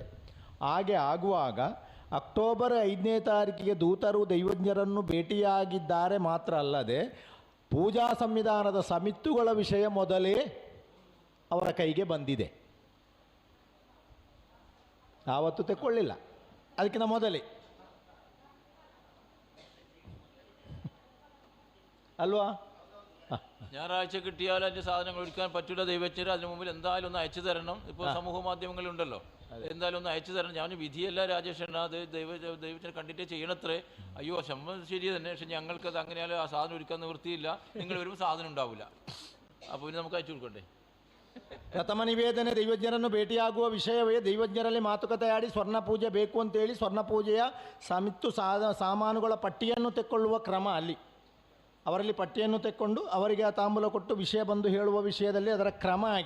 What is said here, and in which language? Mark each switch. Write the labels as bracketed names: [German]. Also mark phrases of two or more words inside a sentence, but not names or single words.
[Kannada] ಹಾಗೆ ಆಗುವಾಗ ಅಕ್ಟೋಬರ್ 5ನೇ ತಾರೀಕಿಗೆ ದೂತರು ದೈವಜ್ಞರನ್ನು ಭೇಟಿಯಾಗಿದ್ದಾರೆ ಮಾತ್ರ ಅಲ್ಲದೆ ಪೂಜಾ ಸಂವಿಧಾನದ ಸಮಿತ್ತುಗಳ ವಿಷಯ ಮೊದಲೇ ಅವರ ಕೈಗೆ ಬಂದಿದೆ. ಆವತ್ತು ತೆಕ್ಕೊಳ್ಳಿಲ್ಲ, ಅದಕ್ಕಿಂತ ಮೊದಲೇ അൽവാ. [Malayalam] ഞായറാഴ്ച കിട്ടിയാൽ അതിൻ്റെ സാധനങ്ങൾ ഒഴിക്കാൻ പറ്റില്ല ദൈവജ്ഞർ. അതിന് മുമ്പിൽ എന്തായാലും ഒന്ന് അയച്ചു തരണം. ഇപ്പോൾ സമൂഹ മാധ്യമങ്ങളുണ്ടല്ലോ, എന്തായാലും ഒന്ന് അയച്ചു തരണം. ഞാൻ വിധിയല്ല രാജേഷ്, അത് ദൈവജ്ഞർ കണ്ടിട്ടേ ചെയ്യണത്രേ. അയ്യോ ശമ്പളം ശരി തന്നെ, പക്ഷെ ഞങ്ങൾക്കത് അങ്ങനെയാലും ആ സാധനം ഒരുക്കാൻ നിവൃത്തിയില്ല. നിങ്ങൾ വരുമ്പോൾ സാധനം ഉണ്ടാവില്ല. അപ്പോൾ പിന്നെ നമുക്ക് അയച്ചു കൊടുക്കണ്ടേ? [Kannada] ಪ್ರಥಮ ನಿವೇದನೆ ದೈವಜ್ಞರನ್ನು ಭೇಟಿಯಾಗುವ ವಿಷಯವೇ ದೈವಜ್ಞರಲ್ಲಿ ಮಾತುಕತೆಯಾಡಿ ಸ್ವರ್ಣ ಪೂಜೆ ಬೇಕು ಅಂತೇಳಿ ಸ್ವರ್ಣ ಪೂಜೆಯ ಸಮಿತ್ತು ಸಾಮಾನುಗಳ ಪಟ್ಟಿಯನ್ನು ತೆಕ್ಕೊಳ್ಳುವ ಕ್ರಮ. ಅಲ್ಲಿ ಅವರಲ್ಲಿ ಪಟ್ಟಿಯನ್ನು ತೆಕ್ಕೊಂಡು ಅವರಿಗೆ ಆ ತಾಂಬೂಲ ಕೊಟ್ಟು ವಿಷಯ ಬಂದು ಹೇಳುವ ವಿಷಯದಲ್ಲಿ ಅದರ ಕ್ರಮ ಹಾಗೆ.